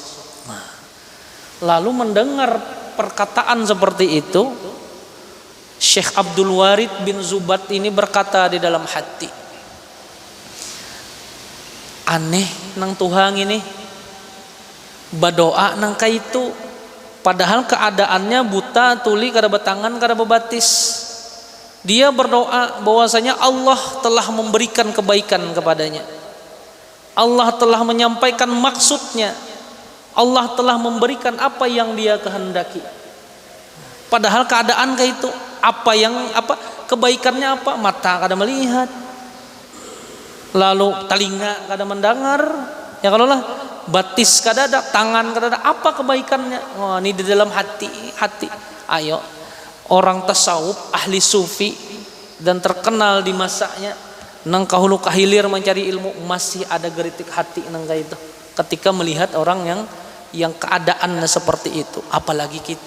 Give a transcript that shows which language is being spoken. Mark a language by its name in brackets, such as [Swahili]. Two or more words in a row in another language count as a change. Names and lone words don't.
[Indonesian] Lalu mendengar perkataan seperti itu, Syekh Abdul Warid bin Zubat ini berkata di dalam hati, [Banjar] aneh nang Tuhan ini berdoa nang kaitu, padahal keadaannya buta tuli kada batangan kada bebatis. [Indonesian] Dia berdoa bahwasanya Allah telah memberikan kebaikan kepadanya, Allah telah menyampaikan maksudnya, Allah telah memberikan apa yang dia kehendaki. Padahal keadaan kaitu kebaikannya apa? Mata kada melihat, lalu telinga kada mendengar, ya kalau lah batis kada ada, tangan kada ada, apa kebaikannya? Wah, ini di dalam hati. Ayo, orang tasawuf, ahli sufi dan terkenal di masanya, [Banjar] nang kahulu kahilir [Indonesian] mencari ilmu, masih ada geritik hati nang itu ketika melihat orang yang keadaannya seperti itu, apalagi kita.